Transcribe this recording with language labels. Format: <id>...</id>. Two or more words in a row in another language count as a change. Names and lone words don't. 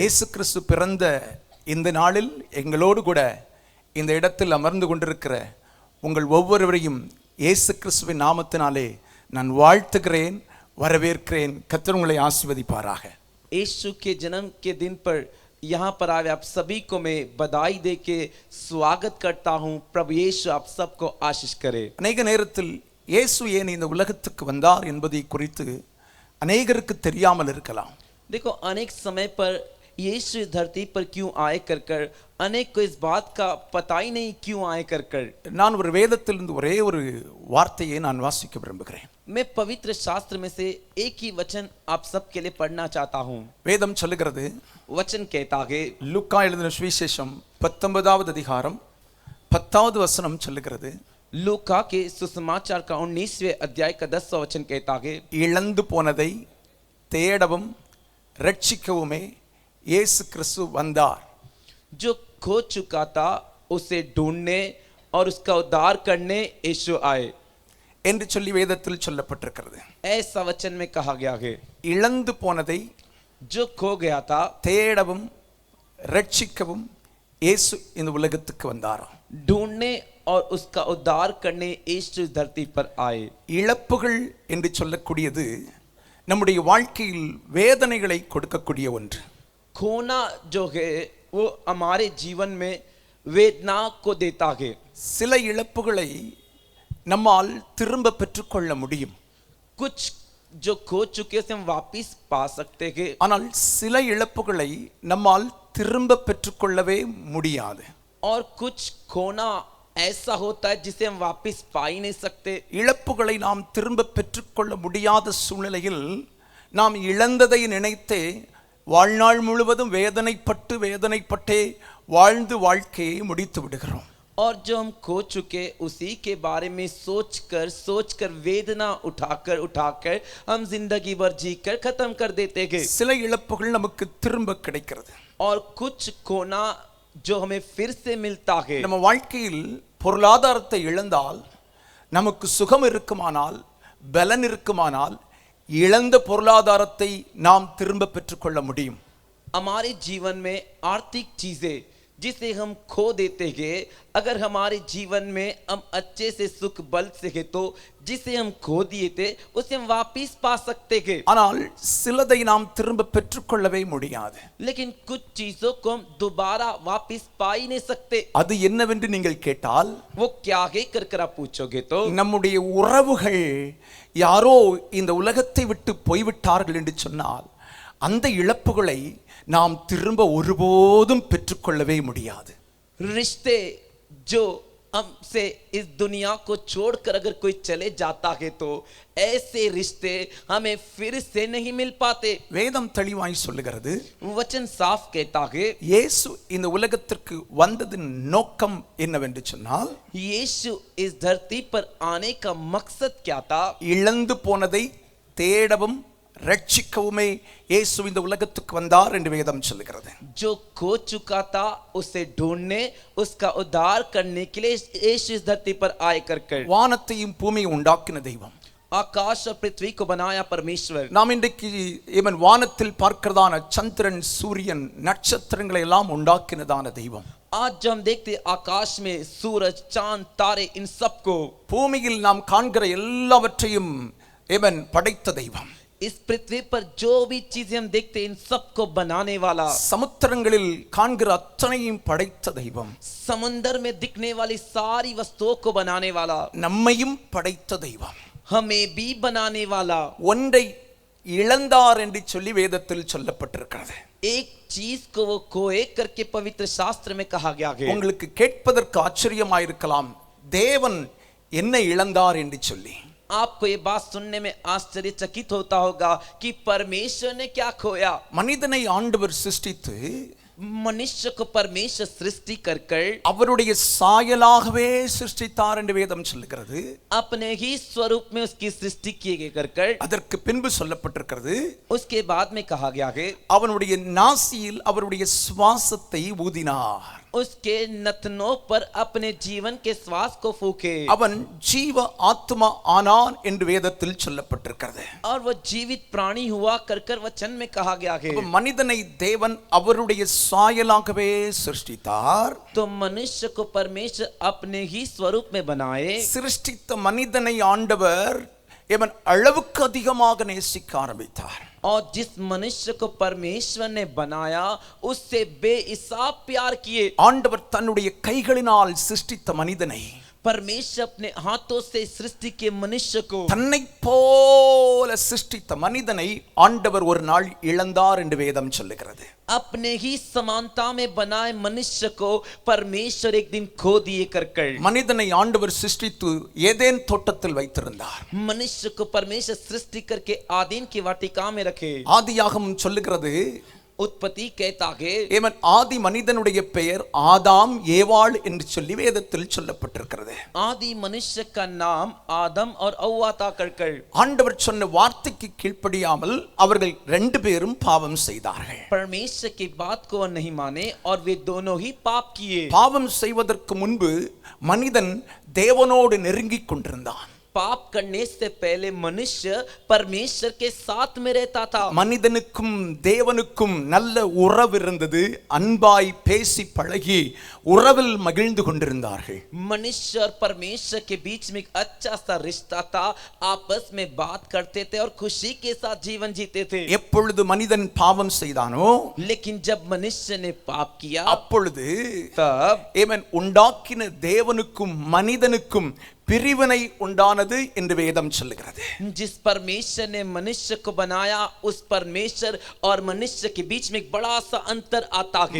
<ta>இயேசு கிறிஸ்து பிறந்த இந்த நாளில் எங்களோடு கூட இந்த இடத்தில் அமர்ந்து கொண்டிருக்கிற உங்கள் ஒவ்வொருவரையும் இயேசு கிறிஸ்துவின் நாமத்தினாலே நான் வாழ்த்துகிறேன், வரவேற்கிறேன். கர்த்தர் உங்களை ஆசீர்வதிப்பாராக.</ta> <hi>यीशु के जन्म के दिन पर यहाँ पर आए आप सभी को मैं बधाई दे के स्वागत करता हूँ. प्रभु यीशु आप सबको आशीष करे.</hi> <ta>அநேக நேரத்தில் இயேசு ஏன் இந்த உலகத்துக்கு வந்தார் என்பதை குறித்து அநேகருக்கு தெரியாமல் இருக்கலாம்.</ta> <hi>देखो अनेक समय पर यीशु इस धरती पर क्यों आए कर अनेक को इस बात का पता ही नहीं क्यों आए कर.</hi> <ta>நான் ஒரு வேதத்திலிருந்து ஒரே ஒரு வார்த்தையை நான் வாசிக்க விரும்புகிறேன்.</ta> <hi>मैं पवित्र शास्त्र में से एक ही वचन आप सबके लिए पढ़ना चाहता हूँ.</hi> <ta>வேதம் சொல்லுகிறது,</ta> <hi>वचन कहता है,</hi> <ta>லூக்கா எழுதின சுவிசேஷம் 19வது அதிகாரம் 10வது வசனம் சொல்லுகிறது,</ta> <hi>लूका के सुसमाचार का 19वें अध्याय का 10वां वचन कहता है,</hi> <ta>இழந்து போனதை தேடவும் ரட்சிக்கவுமே இயேசு கிறிஸ்து வந்தார்.</ta> <hi>जो खो चुका था उसे ढूंढने और उसका उद्धार करने यीशु आए</hi> <ta>என்று சொல்லி வேதத்தில் சொல்லப்பட்டிருக்கிறது.</ta> <hi>ऐसा वचन में कहा गया है.</hi> <ta>இழந்து போனதை</ta> <hi>जो खो गया था</hi> <ta>தேடவும் ரட்சிக்கவும் இயேசு இந்த உலகத்துக்கு வந்தாராம்.</ta> <hi>ढूंढने और उसका उद्धार करने यीशु धरती पर आए.</hi> <ta>இழப்புகள் என்று சொல்லக்கூடியது நம்முடைய வாழ்க்கையில் வேதனைகளை கொடுக்கக்கூடிய ஒன்று.</ta> <hi>खोना जो है वो हमारे जीवन में वेदना को देता है.</hi> <ta>சில இழப்புகளை நம்மால் திரும்ப பெற்றுக்கொள்ள முடியும்.</ta> <hi>कुछ जो खो चुके से हम वापिस पा सकते हैं.</hi> <ta>ஆனால் சில இழப்புகளை நம்மால் திரும்ப பெற்றுக்கொள்ளவே முடியாது.</ta> <hi>और कुछ खोना ऐसा होता है जिसे हम वापिस पा ही नहीं सकते.</hi> <ta>இழப்புகளை நாம் திரும்ப பெற்றுக்கொள்ள முடியாத சூழ்நிலையில் நாம் இழந்ததை நினைத்தே வாழ்நாள் முழுவதும் வேதனைப்பட்டே வாழ்ந்து வாழ்க்கையை முடித்து விடுகிறோம்.</ta> <hi>और जो हम खो चुके उसी के बारे में सोचकर वेदना उठाकर हम जिंदगी भर जीकर खत्म कर देते हैं.</hi> <ta>சில இழப்புகள் நமக்கு திரும்ப கிடைக்கிறது.</ta> <hi>और कुछ खोना जो हमें फिर से मिलता है.</hi> <ta>நம்ம வாழ்க்கையில் பொருளாதாரத்தை இழந்தால், நமக்கு சுகம் இருக்குமானால், பலன் இருக்குமானால், இழந்த பொருளாதாரத்தை நாம் திரும்ப பெற்றுக்கொள்ள முடியும்.</ta> <hi>हमारे जीवन में आर्थिक चीजें जिसे हम खो देते हैं, अगर हमारे जीवन में हम अच्छे से सुख बल सके तो जिसे हम खो दिए थे उसे हम वापिस पा सकते हैं।</hi> <ta>ஆனால் சிலதை நாம் திரும்ப பெற்றுக்கொள்ளவே முடியாது.</ta> <hi>लेकिन कुछ चीजों को हम दोबारा वापिस पा ही नहीं सकते।</hi> <ta>அது என்னவென்று நீங்கள் கேட்டால்,</ta> <hi>वो क्या है कर आप पूछोगे तो</hi> <ta>நம்முடைய உறவுகள் யாரோ இந்த உலகத்தை விட்டு போய்விட்டார்கள் என்று சொன்னால் அந்த இழப்புகளை நாம் திரும்ப ஒருபோதும் பெற்றுக்கொள்ளவே முடியாது.</ta> <hi>रिश्ते जो हमसे इस दुनिया को छोड़कर अगर कोई चले जाता है तो ऐसे रिश्ते हमें फिर से नहीं मिल पाते।</hi> <ta>வேதம் தெளிவாய் சொல்லுகிறது,</ta> <hi>वचन साफ कहता है</hi> <ta>இயேசு இந்த உலகத்திற்கு வந்ததின் நோக்கம் என்னவென்று சொன்னால்,</ta> <hi>यीशु इस धरती पर आने का मकसद क्या था?</hi> <ta>இழந்து போனதை தேடவும் ரட்சிக்கவுமே இயேசு இந்த உலகத்துக்கு வந்தார் என்று வேதம் சொல்லுகிறது.</ta> <hi>जो खो चुका था उसे ढूंढने, उसका उद्धार करने के लिए यीशु इस धरती पर आए कर</hi> <ta>வானத்தையும் பூமியை உண்டாக்கின தெய்வம்,</ta> <hi>आकाश और पृथ्वी को बनाया परमेश्वर।</hi> <ta>நாம் இன்றைக்கு இவன் வானத்தில் பார்க்கிறதான சந்திரன், சூரியன், நட்சத்திரங்களை எல்லாம் உண்டாக்கினதான தெய்வம்.</ta> <hi>आज जो हम देखते आकाश में सूरज, चांद, तारे, इन सबको,</hi> <ta>பூமியில் நாம் காண்கிற எல்லாவற்றையும் இவன் படைத்த தெய்வம்.</ta> <hi>इस पृथ्वी पर जो भी चीजें हम देखते इन सबको बनाने वाला,</hi> <ta>சமுத்திரங்களில் காண்கிற அத்தனையும் படைத்த தெய்வம்.</ta> <hi>समुंदर में दिखने वाली सारी वस्तुओं को बनाने वाला,</hi> <ta>நம்மையும் படைத்த தெய்வம்.</ta> <hi>हमें भी बनाने वाला।</hi> <ta>ஒன்றை இழந்தார் என்று சொல்லி வேதத்தில் சொல்லப்பட்டிருக்கிறது.</ta> <hi>एक चीज को वो खोए करके पवित्र शास्त्र में कहा गया है।</hi> <ta>உங்களுக்கு கேட்பதற்கு ஆச்சரியமாயிருக்கலாம், தேவன் என்ன இழந்தார் என்று சொல்லி.</ta> <hi>आपको ये बात सुनने में आश्चर्यचकित होता होगा कि परमेश्वर ने क्या खोया।</hi> <ta>மனிதனை ஆண்டவர் சிருஷ்டித்து</ta> <hi>मनुष्य को परमेश्वर सृष्टि कर</hi> <ta>அவருடைய சாயலாகவே சிருஷ்டித்தார் என்று வேதம் சொல்லுகிறது.</ta> <hi>अपने ही स्वरूप में उसकी सृष्टि किए कर</hi> <ta>அதற்கு பின்பு சொல்லப்பட்டிருக்கிறது,</ta> <hi>उसके बाद में कहा गया है</hi> <ta>அவனுடைய நாசியில் அவருடைய சுவாசத்தை ஊதினார்.</ta> <hi>उसके नथनों पर अपने जीवन के श्वास को फूके।</hi> <ta>அவன் ஜீவ ஆத்மா ஆனான் என்று வேதத்தில் சொல்லப்பட்டிருக்கிறது.</ta> <hi>और वो जीवित प्राणी हुआ कर वचन में कहा गया है।</hi> <ta>மனிதனை தேவன் அவருடைய சாயலாகவே சிருஷ்டித்தார்.</ta> <hi>तो मनुष्य को परमेश्वर अपने ही स्वरूप में बनाए।</hi> <ta>சிருஷ்டித்த மனிதனை ஆண்டவர் இவன் அளவுக்கு அதிகமாக நேசிக்க ஆரம்பித்தார்.</ta> <hi>और जिस मनुष्य को परमेश्वर ने बनाया उससे बेहिसाब प्यार किए।</hi> <ta>ஆண்டவர் தன்னுடைய கைகளினால் சிருஷ்டித்த மனிதனை,</ta> <hi>परमेश्वर अपने हाथों से सृष्टि के मनुष्य को,</hi> <ta>தன்னை போல சிருஷ்டித்த மனிதனை ஆண்டவர் ஒரு நாள் இழந்தார் என்று வேதம் சொல்லுகிறது.</ta> <hi>अपने ही समानता में बनाए मनुष्य को परमेश्वर एक दिन खो दिए कर</hi> <ta>மனிதனை ஆண்டவர் சிருஷ்டித்து ஏதேன் தோட்டத்தில் வைத்திருந்தார்.</ta> <hi>मनुष्य को परमेश्वर सृष्टि करके आदीन की वाटिका में रखे।</hi> <ta>ஆதியாகமம் சொல்லுகிறது,</ta> <hi>उत्पत्ति कहता है</hi> <ta>இவன் ஆதி மனிதனுடைய பெயர் ஆதாம் ஏவாள் என்று சொல்லி வேதத்தில் சொல்லப்பட்டிருக்கிறது.</ta> <hi>आदि मनुष्य का नाम आदम और हव्वा था कर</hi> <ta>ஆண்டவர் சொன்ன வார்த்தைக்கு கீழ்ப்படியாமல் அவர்கள் ரெண்டு பேரும் பாவம் செய்தார்கள்.</ta> <hi>परमेश्वर की बात को नहीं माने और वे दोनों ही पाप किए।</hi> <ta>பாவம் செய்வதற்கு முன்பு மனிதன் தேவனோடு நெருங்கிக் கொண்டிருந்தான்.</ta> <hi>पाप करने से पहले मनुष्य परमेश्वर के साथ में रहता था।</hi> <ta>மனிதனுக்கும் தேவனுக்கும் நல்ல உறவு இருந்தது. அன்பாய் பேசி பழகி உறவில் மகிழ்ந்து கொண்டிருந்தார்கள்.</ta> <hi>मनुष्य और परमेश्वर के बीच में एक अच्छा सा रिश्ता था। आपस में बात करते थे और खुशी के साथ जीवन जीते थे।</hi> <ta>எப்பொழுது மனிதன் பாவம் செய்தானோ,</ta> <hi>लेकिन जब मनुष्य ने पाप किया</hi> <ta>அப்பொழுது</ta> <hi>तब</hi> <ta>இவன் உண்டாக்கின தேவனுக்கும் மனிதனுக்கும் பிரிவினை உண்டானது என்று வேதம் சொல்லுகிறது.</ta> <hi>जिस परमेश्वर ने मनुष्य को बनाया उस परमेश्वर और मनुष्य के बीच में एक बड़ा सा अंतर आता है।</hi>